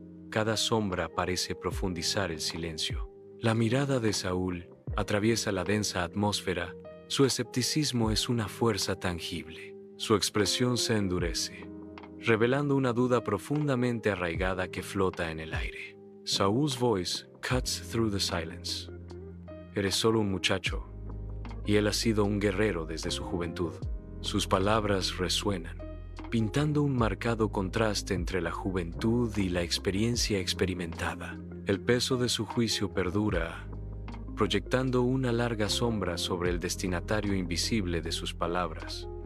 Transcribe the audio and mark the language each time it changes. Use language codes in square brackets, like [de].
[es] Cada sombra parece profundizar el silencio. La mirada de Saúl atraviesa la densa atmósfera. Su escepticismo es una fuerza tangible. Su expresión se endurece, revelando una duda profundamente arraigada que flota en el aire. [en] Saúl's voice cuts through the silence. [es] Eres solo un muchacho, y él ha sido un guerrero desde su juventud. Sus palabras resuenan, pintando un marcado contraste entre la juventud y la experiencia experimentada. El peso de su juicio perdura, proyectando una larga sombra sobre el destinatario invisible de sus palabras.